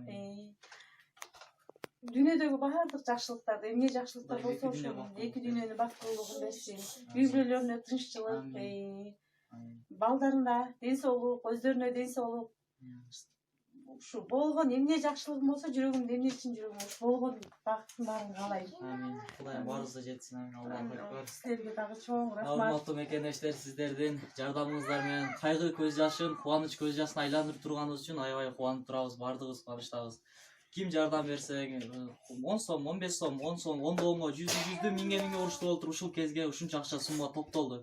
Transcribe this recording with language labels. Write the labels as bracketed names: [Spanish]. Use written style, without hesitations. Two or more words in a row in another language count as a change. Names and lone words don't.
[Kyrgyz] Дүйнөдөгү баардык жакшылыктарды, эмне жакшылыктар болсо ошол эки дүйнөнүн бактылуулугун берсин. Үй бүлөлөрүнө тынччылык, балдарына ден соолук, өздөрүнө ден соолук. Ушу болгон эмне жакшылыгым болсо, жүрөгүмдө эмне үчүн жүрөгүм ушу болгон бактын баарын каалайм. Амин. Кудайым баарыбызга жетсин. Амин. [Arabic] الله أكبر. [Kyrgyz] Силерге дагы чоң рахмат. Урматтуу мекендештер, сиздердин жардамыңыздар менен кайгы көз жашын, кубаныч көз жашын айландырып турганыбыз үчүн аябай кубанып турабыз. Баардыгыбыз кубанычтабыз. Ким жардам берсе, 10 сом, 15 сом, 10 сом, 10 доомго, 100 миңге уруштуп отуруп ушул кезге ушунча акча сумма топтолду.